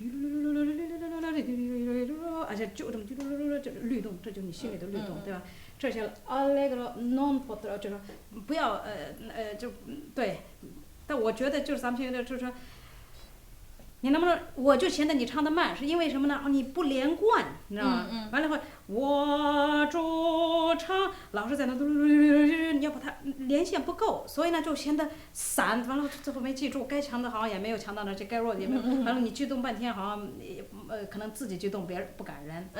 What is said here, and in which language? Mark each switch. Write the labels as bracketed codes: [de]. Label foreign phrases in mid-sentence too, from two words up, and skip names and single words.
[zh] 而且就这么这律动，这就是你心里的律动，对吧？这些 [it] allegro non potrò [zh] 就是不要就对，但我觉得就是咱们现在就是说，你能不能我就嫌得你唱的慢，是因为什么呢？你不连贯，你知道吗？完了后我主唱老是在那你要把它连线不够，所以呢就显得散，完了最后没记住，该强的好像也没有强到那去，该弱的也没有，完了你激动半天好像可能自己激动，别人不感人。